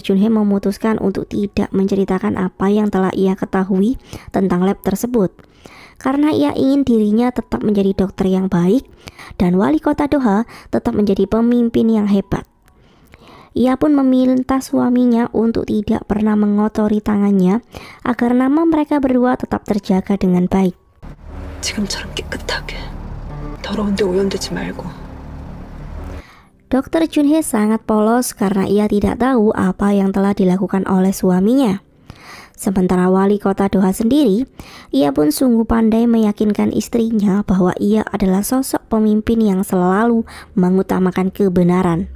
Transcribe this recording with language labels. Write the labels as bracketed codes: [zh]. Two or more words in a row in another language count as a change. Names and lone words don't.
[id] Junhee memutuskan untuk tidak menceritakan apa yang telah ia ketahui tentang lab tersebut, karena ia ingin dirinya tetap menjadi dokter yang baik dan wali kota Doha tetap menjadi pemimpin yang hebat. Ia pun meminta suaminya untuk tidak pernah mengotori tangannya agar nama mereka berdua tetap terjaga dengan baik. [ko] 지금처럼 깨끗하게 더러운데 오염되지 말고. [id] Dr. Junhee sangat polos karena ia tidak tahu apa yang telah dilakukan oleh suaminya. Sementara wali kota Doha sendiri, ia pun sungguh pandai meyakinkan istrinya bahwa ia adalah sosok pemimpin yang selalu mengutamakan kebenaran.